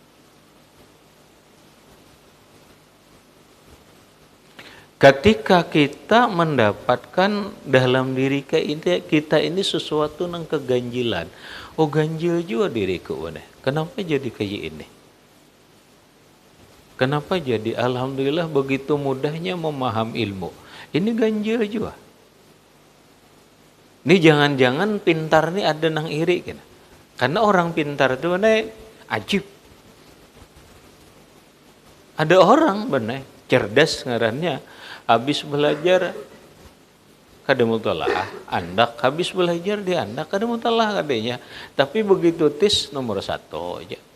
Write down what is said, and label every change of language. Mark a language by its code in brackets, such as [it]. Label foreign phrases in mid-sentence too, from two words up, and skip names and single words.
[id] Ketika kita mendapatkan dalam diri kita ini sesuatu yang keganjilan. Oh ganjil juga diriku, benar. Kenapa jadi kayak ini? Kenapa jadi alhamdulillah begitu mudahnya memaham ilmu? Ini ganjil juga. Ini jangan-jangan pintar nih ada nang iri kan? Karena orang pintar itu benar ajib. Ada orang benar cerdas ngarannya, habis belajar kada mutalaah, andak habis belajar di andak kada mutalaah kadenya, tapi begitu tes nomor 1 aja.